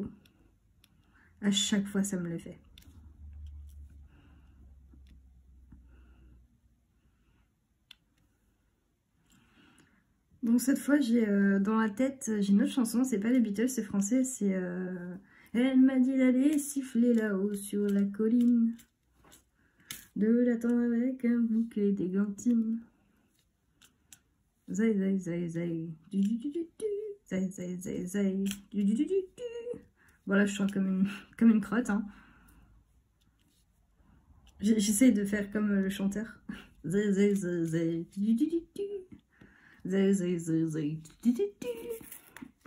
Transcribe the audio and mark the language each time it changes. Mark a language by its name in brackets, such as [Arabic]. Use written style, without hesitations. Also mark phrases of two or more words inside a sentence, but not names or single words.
[French] À chaque fois, ça me le fait. Donc cette fois, j'ai dans la tête, j'ai une autre chanson. C'est pas les Beatles, c'est français. C'est Elle m'a dit d'aller siffler là-haut sur la colline, de l'attendre avec un bouquet d'égantines. Zay zay zay zay, du du du du du, zay zay zay zay, du du du du du. Voilà, je chante comme une crotte, hein. J'essaie de faire comme le chanteur. Zay zay zay zay, du du du du. Zay zay zay zay, du du du.